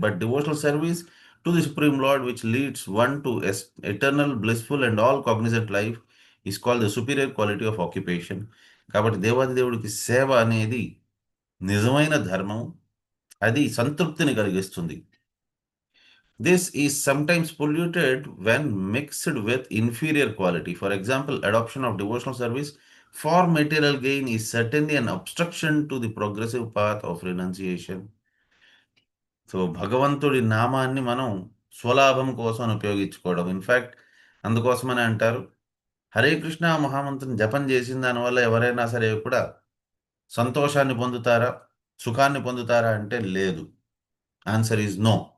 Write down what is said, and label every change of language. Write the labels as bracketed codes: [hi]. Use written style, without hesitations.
[en] But devotional service to the supreme Lord which leads one to eternal blissful and all cognizant life is called the superior quality of occupation. [te] కాబట్టి దేవాది దేవుడికి సేవ అనేది నిజమైన ధర్మం, అది సంతృప్తిని కలిగిస్తుంది. [en] This is sometimes polluted when mixed with inferior quality. For example, adoption of devotional service for material gain is certainly an obstruction to the progressive path of renunciation. [te] So భగవంతుడి నామాన్ని మనం స్వలాభం కోసం ఉపయోగించుకోవడం. ఇన్ఫ్యాక్ట్ అందుకోసమని అంటారు, హరే కృష్ణ మహామంత్రం జపం చేసిన దానివల్ల ఎవరైనా సరే కూడా సంతోషాన్ని పొందుతారా, సుఖాన్ని పొందుతారా అంటే లేదు. [en] Answer is no.